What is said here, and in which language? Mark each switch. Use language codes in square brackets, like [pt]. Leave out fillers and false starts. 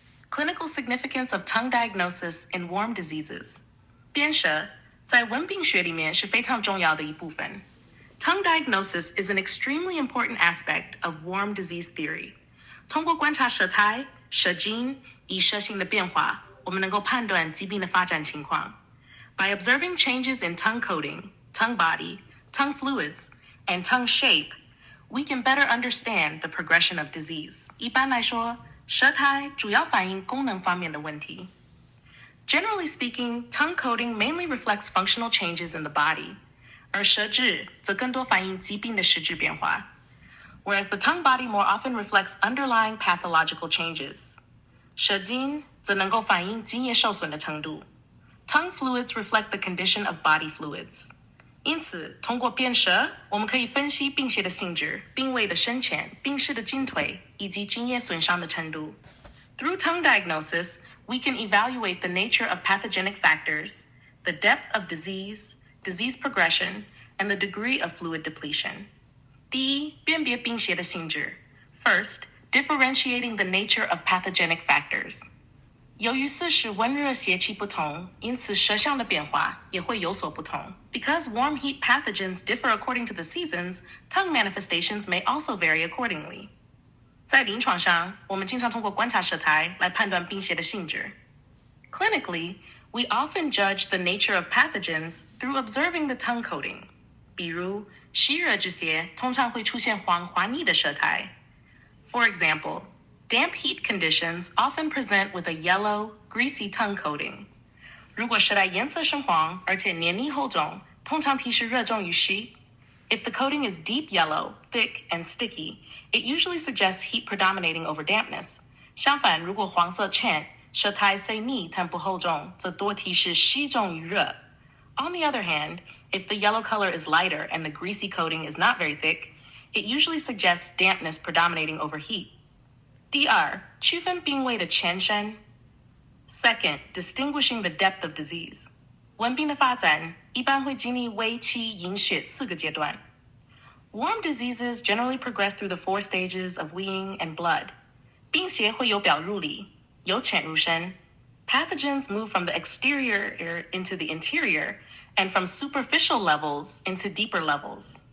[en] Clinical significance of tongue diagnosis in warm diseases. [zh] 辨舌在温病学里面是非常重要的一部分。 [en] Tongue diagnosis is an extremely important aspect of warm disease theory. [zh] 通过观察舌苔、舌筋以舌形的变化，我们能够判断疾病的发展情况。 [en] By observing changes in tongue coating, tongue body, tongue fluids, and tongue shape, we can better understand the progression of disease. [zh] 一般来说，舌苔主要反映功能方面的问题。 [en] Generally speaking, tongue coating mainly reflects functional changes in the body, [zh] 而舌质则更多反映疾病的实质变化。 [en] Whereas the tongue body more often reflects underlying pathological changes. [zh] 舌筋则能够反映津液受损的程度。 [en] Tongue fluids reflect the condition of body fluids. [zh] 因此，通过辨舌，我们可以分析病邪的性质、病位的深浅、病势的进退，以及津液损伤的程度。 [en] Through tongue diagnosis, we can evaluate the nature of pathogenic factors, the depth of disease, disease progression, and the degree of fluid depletion. [zh] 第一，辨别病邪的性质。 [en] First, differentiating the nature of pathogenic factors. [zh] 由于四时温热邪气不同，因此舌象的变化也会有所不同。 [en] Because warm heat pathogens differ according to the seasons, tongue manifestations may also vary accordingly. [zh] 在临床上，我们经常通过观察舌苔来判断病邪的性质。 [en] Clinically, we often judge the nature of pathogens through observing the tongue coating. [zh] 比如，湿热之邪通常会出现黄滑腻的舌苔。 [en] For example, damp heat conditions often present with a yellow, greasy tongue coating. [zh] 如果舌苔颜色深黄，而且黏腻厚重，通常提示热重于湿。 [en] If the coating is deep yellow, thick, and sticky, it usually suggests heat predominating over dampness. [zh] 相反，如果黄色浅，舌苔虽腻但不厚重，则多提示湿重于热。 [en] On the other hand, if the yellow color is lighter and the greasy coating is not very thick, it usually suggests dampness predominating over heat. [zh] 第二，区分病位的浅深。 [en] Second, distinguishing the depth of disease. [zh] 温病的发展一般会经历微期、营血4个阶段。 [en] Warm diseases generally progress through the 4 stages of weeing and blood. [zh] 病邪会由表入里，由浅入深。 [en] Pathogens move from the exterior into the interior, and from superficial levels into deeper levels.